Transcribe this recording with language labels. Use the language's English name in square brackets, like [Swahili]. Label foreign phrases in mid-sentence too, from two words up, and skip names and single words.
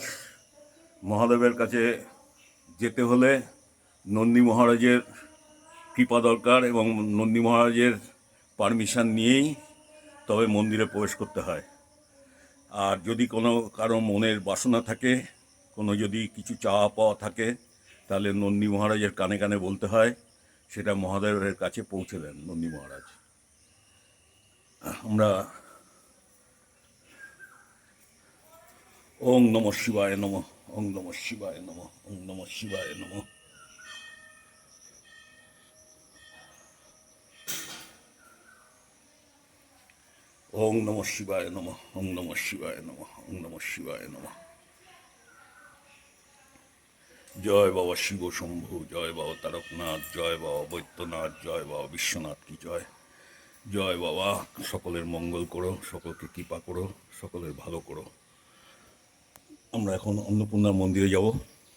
[Bangla] মহাদেবের কাছে যেতে হলে নন্দী মহারাজের কৃপা দরকার, এবং নন্দী মহারাজের পারমিশন নিয়েই তবে মন্দিরে প্রবেশ করতে হয়। আর যদি কোনো কারো মনের বাসনা থাকে, কোনো যদি কিছু চাওয়া পাওয়া থাকে, তাহলে নন্দী মহারাজের কানে কানে বলতে হয়, সেটা মহাদেবের কাছে পৌঁছে দেন নন্দী মহারাজ। [Sanskrit] আমরা ওং নমঃ শিবায় নমঃ। ওং নমঃ শিবায় নমঃ, ওং নমঃ শিবায় নমঃ। ওং নমঃ শিবায় নমঃ, ওং নমঃ শিবায় নমঃ, ওং নমঃ শিবায় নমঃ। [Bangla] জয় বাবা শিব শম্ভু, জয় বাবা তারকনাথ, জয় বাবা বৈদ্যনাথ, জয় বাবা বিশ্বনাথ কি জয়। জয় বাবা, সকলের মঙ্গল করো, সকলকে কৃপা করো, সকলের ভালো করো। আমরা এখন অন্নপূর্ণার মন্দিরে যাব।